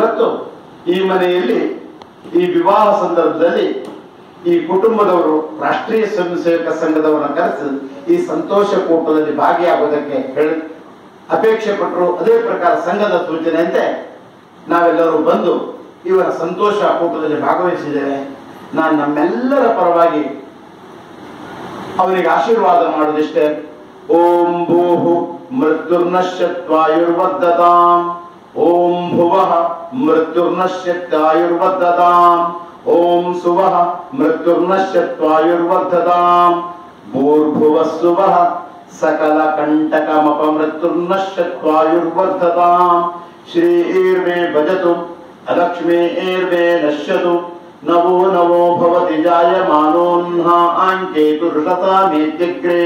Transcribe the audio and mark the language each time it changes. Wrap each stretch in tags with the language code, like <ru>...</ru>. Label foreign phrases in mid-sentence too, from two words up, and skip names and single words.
<kn>ಇವತ್ತು ಈ ಮನೆಯಲ್ಲಿ ಈ ವಿವಾಹ ಸಂದರ್ಭದಲ್ಲಿ ಈ ಕುಟುಂಬದವರು ರಾಷ್ಟ್ರೀಯ ಸ್ವಯಂ ಸೇವಕ ಸಂಘದವರನ್ನ ಕರೆಸಿ ಈ ಸಂತೋಷ ಕೂಟದಲ್ಲಿ ಭಾಗಿಯಾಗುವುದಕ್ಕೆ ಅಪೇಕ್ಷೆ ಪಟ್ಟರು. ಅದೇ ಪ್ರಕಾರ ಸಂಘದ ಸೂಚನೆಯಂತೆ ನಾವೆಲ್ಲರೂ ಬಂದು ಇವರ ಸಂತೋಷ ಕೂಟದಲ್ಲಿ ಭಾಗವಹಿಸಿದ್ದೇವೆ. ನಾನು ನಮ್ಮೆಲ್ಲರ ಪರವಾಗಿ ಅವರಿಗೆ ಆಶೀರ್ವಾದ ಮಾಡುವುದಿಷ್ಟೇ.</kn> <sa>ಓಂ ಭೂಹು ಮೃತ್ಯುರ್ನಶ್ಯತ್ವಾಯುರ್ವರ್ಧತಾಂ. ಓಂ ಭುವಃ ಮೃತ್ಯುರ್ನಶ್ಯತ್ವಾಯುರ್ವರ್ಧತಾಂ. ಓಂ ಸುವಃ ಮೃತ್ಯುರ್ನಶ್ಯತ್ವಾಯುರ್ವರ್ಧತಾಂ. ಭೂರ್ಭುವಸ್ಸುವಃ ಸಕಲ ಕಂಟಕಮಪಮೃತ್ಯುರ್ನಶ್ಯತ್ವಾಯುರ್ವರ್ಧತಾಂ. ಶ್ರೀರ್ಮೇ ಭಜತು ಅಲಕ್ಷ್ಮೀರ್ಮೇ ನಶ್ಯತು. ನವೋ ನವೋ ಭವತಿ ಜಾಯಮಾನೋನ್ಹ ಆಂಕೇತು ಋಷತಾಮೇತ್ಯಗ್ರೇ.</sa>